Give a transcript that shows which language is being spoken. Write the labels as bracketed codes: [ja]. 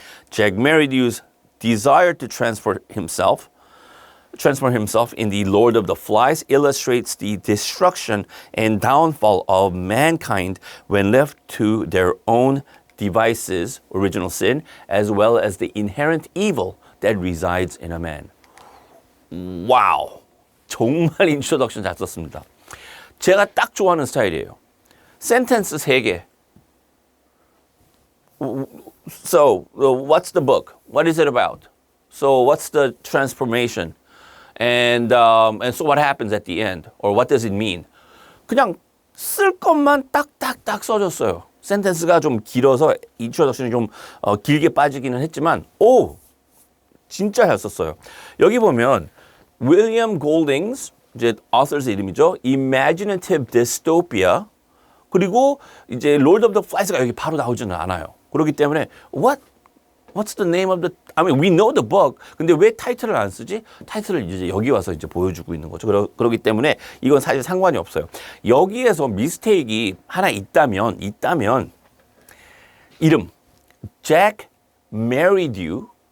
[en] Jack Merridew's desire to transform himself in the Lord of the Flies illustrates the destruction and downfall of mankind when left to their own devices, original sin, as well as the inherent evil that resides in a man. [ko] 와우, 정말 인트로덕션 잘 썼습니다. 제가 딱 좋아하는 스타일이에요. 센텐스 3개. [en] So, what's the book? What is it about? So, what's the transformation? And so what happens at the end? Or what does it mean? [ko] 그냥 쓸 것만 딱딱딱 써줬어요. 센텐스가 좀 길어서 인트로덕션이 좀 길게 빠지기는 했지만 오! 진짜 잘 썼어요. 여기 보면 윌리엄 골딩스, 이제 author's 이름이죠. [en] Imaginative Dystopia. [ko] 그리고 이제 Lord of the Flies가 여기 바로 나오지는 않아요. 그렇기 때문에 [en] What's the name of the? I mean, we know the book. [ko] 근데 왜 타이틀을 안 쓰지? 타이틀을 이제 여기 와서 이제 보여주고 있는 거죠. 그렇기 때문에 이건 사실 상관이 없어요. 여기에서 미스테이크가 하나 있다면 이름 Jack Merridew.